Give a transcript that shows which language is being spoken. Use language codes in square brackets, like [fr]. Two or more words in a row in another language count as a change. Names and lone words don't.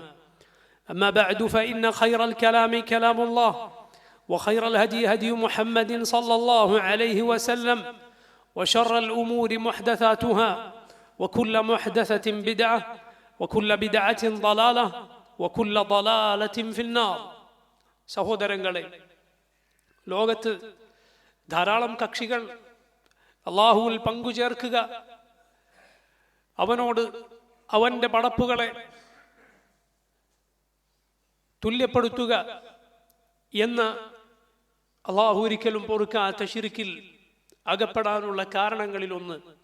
[ar] أما بعد فإن خير الكلام كلام الله وخير الهدي هدي محمد صلى الله عليه وسلم وشر الأمور محدثاتها وكل محدثة بدعة وكل بدعة ضلالة وكل ضلالة في النار. [ml] സഹോദരങ്ങളെ, ലോകത്ത് ധാരാളം കക്ഷികൾ അല്ലാഹുവിൽ പങ്കുചേർക്കുക, അവനോട് അവന്റെ പടപ്പുകളെ തുല്യപ്പെടുത്തുക എന്ന അല്ലാഹു ഒരിക്കലും പൊറുക്കാത്ത ശിർക്കിൽ അകപ്പെടാനുള്ള കാരണങ്ങളിലൊന്ന്